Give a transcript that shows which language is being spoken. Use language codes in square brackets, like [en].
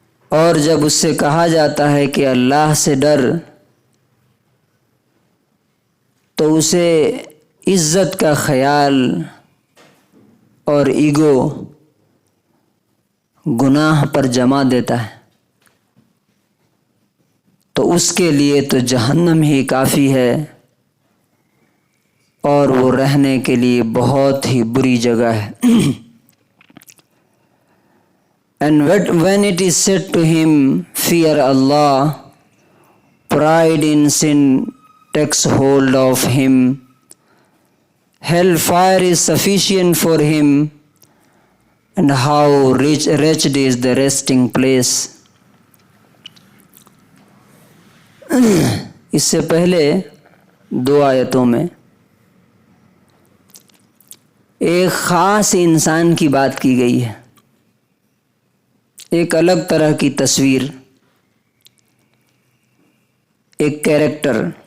[ur] اور جب اس سے کہا جاتا ہے کہ اللہ سے ڈر تو اسے عزت کا خیال اور ایگو گناہ پر جما دیتا ہے، تو اس کے لیے تو جہنم ہی کافی ہے اور وہ رہنے کے لیے بہت ہی بری جگہ ہے. [en] And when it is said to him, fear Allah, pride in sin takes hold of him. Hellfire is sufficient for him, and how wretched is the resting place. [ur] اس سے پہلے 2 آیتوں میں ایک خاص انسان کی بات کی گئی ہے، ایک الگ طرح کی تصویر، ایک کیریکٹر.